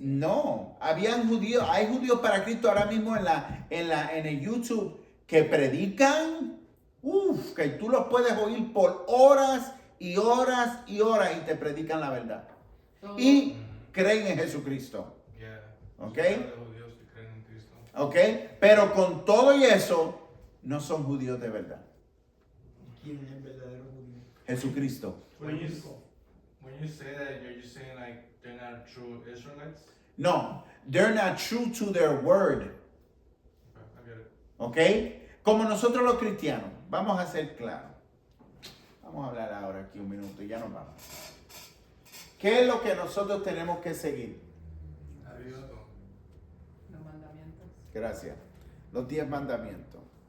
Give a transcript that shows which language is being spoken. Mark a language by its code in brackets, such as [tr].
[es] no, habían judíos, hay judíos para Cristo ahora mismo en el YouTube que predican, que tú los puedes oír por horas y horas y horas y te predican la verdad. Todo- Y creen en Jesucristo. [en] Yeah. [es] ¿Ok? De judíos que creen en Cristo. ¿Ok? Pero con todo y eso, no son judíos de verdad. ¿Quién es el verdadero judío? Jesucristo. [en] When you say that, you're just saying like they're not true Israelites. No, they're not true to their word. Okay, I get it. [es] ¿Ok? Como nosotros los cristianos, vamos a ser claros. Vamos a hablar ahora aquí un minuto y ya nos vamos. ¿Qué es lo que nosotros tenemos que seguir? Adiós. Los mandamientos. Gracias. Los 10 mandamientos.